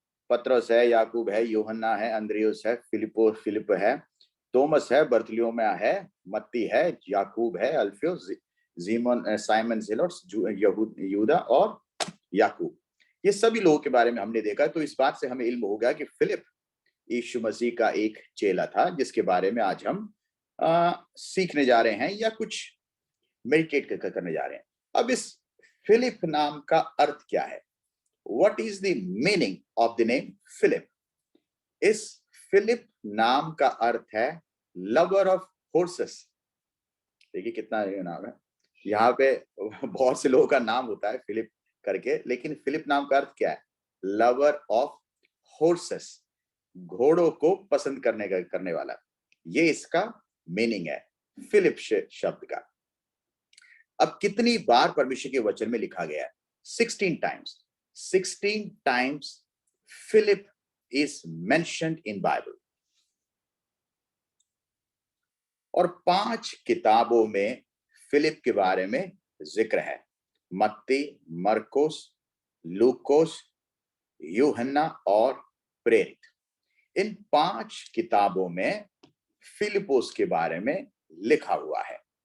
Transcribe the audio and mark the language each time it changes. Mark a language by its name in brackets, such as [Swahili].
[Hindi] पतरस है, याकूब है, यूहन्ना है, अंद्रियुस है, फिलिप है, थोमस है, बर्तुलमै है, मत्ती है, याकूब है, अल्फियुस, साइमन जेलोट, यहूदा और याकूब। ये सभी लोगों के बारे में हमने देखा। तो इस बात से हमें इल्म हो गया कि फिलिप यीशु मसीह का एक चेला था, जिसके बारे में आज हम सीखने जा रहे हैं या कुछ मेडिटेट करने जा रहे हैं। अब इस फिलिप नाम का अर्थ क्या है? [English] What is the meaning of the name Philip? [Hindi] इस फिलिप नाम का अर्थ है [English] Lover of horses. [Hindi] देखिए कितना ये नाम है। यहाँ पे बहुत से लोगों का नाम होता है फिलिप करके, लेकिन फिलिप नाम का अर्थ क्या है? [English] lover of horses, [Hindi] घोड़ों को पसंद करने वाला। ये इसका मीनिंग है फिलिप शब्द का। अब कितनी बार परमेश्वर के वचन में लिखा गया है? [English] 16 times. 16 times Philip is mentioned in Bible। [Hindi] और 5 किताबों में फिलिप के बारे में जिक्र है, मत्ती, मरकुस, लूकोस, यूहन्ना और प्रेरित। इन 5 किताबों में फिलिप्पुस के बारे में लिखा हुआ है।